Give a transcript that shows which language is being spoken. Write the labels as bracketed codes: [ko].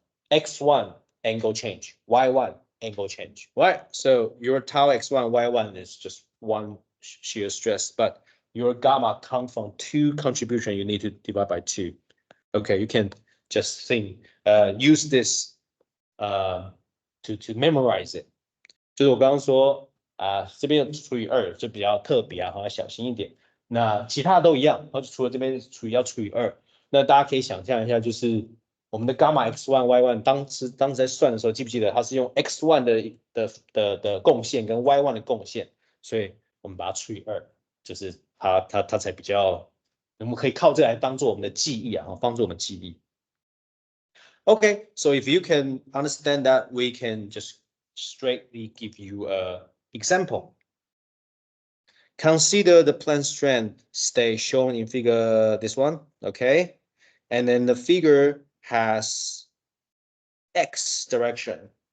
[en] X1 angle change, Y1 angle change, right? So your tau x1, y1 is just one shear stress, but your gamma come from two contribution. You need to divide by 2. Okay, you can just think, use this to memorize it. [zh] 就是我刚刚说这边除以2就比较特别要小心一点。那其他都一样，除了这边要除以2。那大家可以想象一下，就是我们的 gamma x1 y1 当时在算的时候，记不记得它是用 x1 的贡献跟 y1 的贡献，所以我们把它除以2，就是它才比较，我们可以靠这来当做我们的记忆帮助我们记忆。 [en] Okay, so if you can understand that, we can just straightly give you a example. Consider the plane strand stay shown in figure this one, okay? And then the figure has X direction.